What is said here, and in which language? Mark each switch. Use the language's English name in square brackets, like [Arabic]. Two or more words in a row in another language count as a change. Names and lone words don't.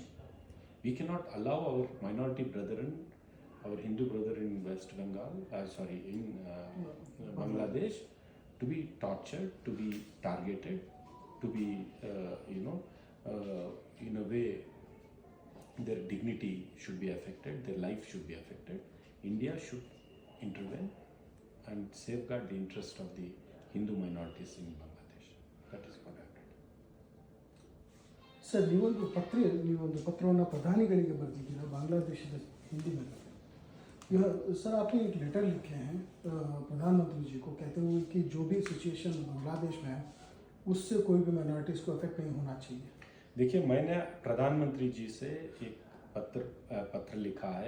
[English] We cannot allow our minority brethren, our Hindu brethren in West Bengal, in Bangladesh, to be tortured, to be targeted, to be, in a way, their dignity should be affected, their life should be affected. India should intervene and safeguard the interest of the Hindu minorities in Bangladesh. That is what I did. [Kannada] ಸರ್ ನೀವೊಂದು ಪತ್ರವನ್ನು ಪ್ರಧಾನಿಗಳಿಗೆ ಬರೆದಿದ್ದೀರಾ ಬಾಂಗ್ಲಾದೇಶದ [Hindi] हिंदी में यह सर आपने एक लेटर लिखे हैं प्रधानमंत्री जी को, कहते हुए कि जो भी सिचुएशन बांग्लादेश में है उससे कोई भी माइनॉरिटीज़ को अफेक्ट नहीं होना चाहिए। देखिए, मैंने प्रधानमंत्री जी से एक पत्र लिखा है।